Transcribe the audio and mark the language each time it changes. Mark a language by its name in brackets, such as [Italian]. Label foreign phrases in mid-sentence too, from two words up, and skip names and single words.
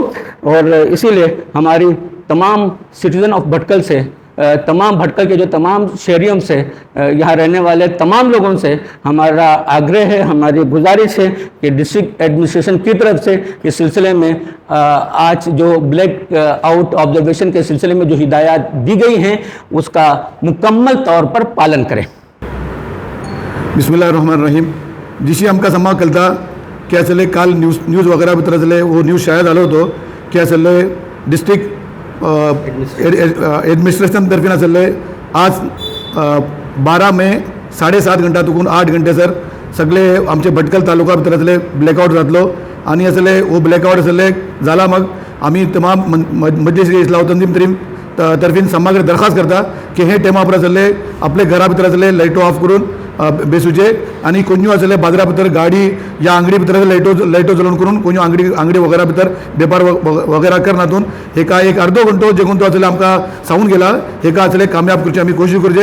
[Hindi] और इसीलिए हमारी तमाम [English] citizen of Bhatkal [Hindi] से, तमाम भटकल के जो तमाम शहरियों से, यहाँ रहने वाले तमाम लोगों से हमारा आग्रह है, हमारी गुजारिश है कि [English] district administration [Hindi] की तरफ से इस सिलसिले में आज जो [English] blackout observation [Hindi] के सिलसिले में जो हिदायत दी गई हैं उसका मुकम्मल तौर पर पालन करें। [Arabic] बिस्मिल्लाहिर्रहमानिर्रहीम। [Konkani] जिशी आमकां समा कळटा की आसले काल न्यूज वगैरह भितर आसले वो न्यूज शाळा जालो होतो की आसले [English] district administration [Konkani] तर्फीन आसले आज 12 मे 7:30 घंटा तुकून 8 घंटे सर सगळे आमचे भटकल तालुका भितर आसले ब्लॅकआउट जातलो आनी आसले वो ब्लॅकआउट आसले जाला। मग आमी तमाम मजलिस इस्लाह तंजीम तर्फीन समाग्र दरखास्त करता की हे टायमा पर आसले आपले घरा भितर आसले लायटो ऑफ करून बेसूचे आनी कोण्यो आसले बाजारा भितर गाडी या अंगडी भितर लायटो चलोवन करून कोण्यो अंगडी वगैरह भितर वेपार वगैरह करनातून हेका एक अर्दो घंटो जे कोण तो आसले आमकां सांगून गेला हेका आसले कामयाब करचे आमी कोशिश करचे।